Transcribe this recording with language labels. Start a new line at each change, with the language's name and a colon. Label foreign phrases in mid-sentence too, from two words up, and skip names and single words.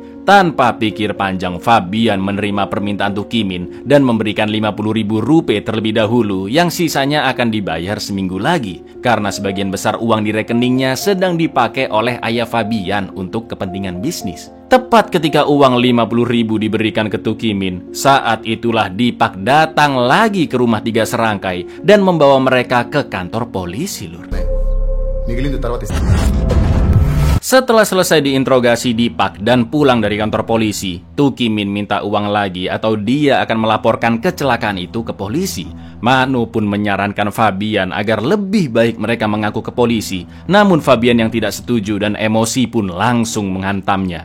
Indonesian: Tanpa pikir panjang, Fabian menerima permintaan Tuki Min dan memberikan 50.000 rupiah terlebih dahulu, yang sisanya akan dibayar seminggu lagi, karena sebagian besar uang di rekeningnya sedang dipakai oleh ayah Fabian untuk kepentingan bisnis. Tepat ketika uang 50.000 diberikan ke Tuki Min, saat itulah Deepak datang lagi ke rumah tiga serangkai dan membawa mereka ke kantor polisi lur.
Telugu: మిగిలింది తర్వాత ఇస్తాను.
Indonesian: Setelah selesai diinterogasi Deepak dan pulang dari kantor polisi, Tuki Min minta uang lagi atau dia akan melaporkan kecelakaan itu ke polisi. Manu pun menyarankan Fabian agar lebih baik mereka mengaku ke polisi. Namun Fabian yang tidak setuju dan emosi pun langsung menghantamnya.